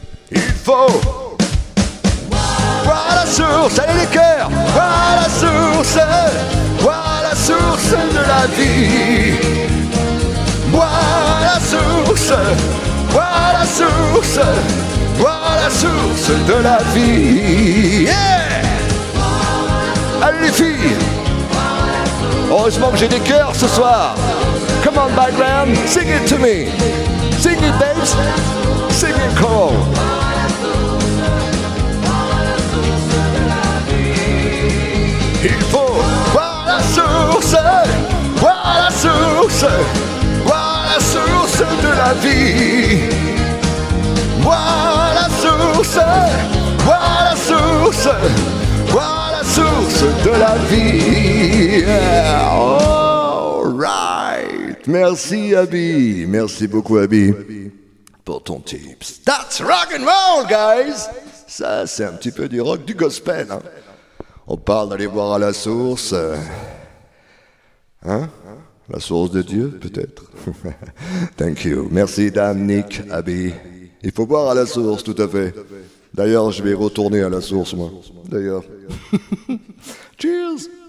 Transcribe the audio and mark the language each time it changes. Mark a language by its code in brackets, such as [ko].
[fr] Il faut boire la source, allez les cœurs, boire la source, boire la source de la vie. Boire la source, boire la source, boire la source de la vie. Yeah! Allez les filles! Heureusement que j'ai des cœurs ce soir. [en] Come on background, sing it to me. Sing it babes, sing it call. [fr] Il faut boire la source, boire la source, boire la source de la vie. Boire la source, boire la source, boire la source de la vie. Yeah. [en] All right. [fr] Merci Abby, merci beaucoup Abby pour ton tips. [en] That's rock and roll, guys. [fr] Ça, c'est un petit peu du rock, du gospel. Hein. On parle d'aller boire à la source. Hein? La source de Dieu, peut-être. Thank you. Merci, Dame, Nick, Abby. Il faut boire à la source, tout à fait. D'ailleurs, je vais retourner à la source, moi. D'ailleurs. Cheers!